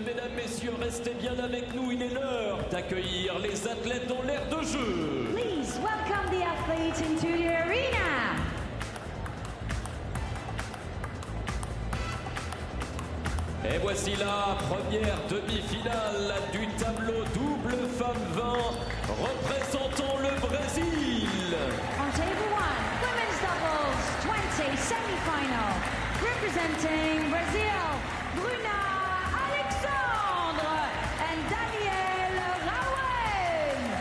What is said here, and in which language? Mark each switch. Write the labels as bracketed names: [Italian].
[French] Mesdames, messieurs, restez bien avec nous. Il est l'heure d'accueillir les athlètes dans l'aire de jeu. [English] Please welcome the athletes into the arena. [French] Et voici la première demi-finale du tableau double femmes 20 représentant le Brésil. [English] On table 1, women's doubles 20 semi-final, representing Brazil, Bruna Alexandre and Daniel Raouen.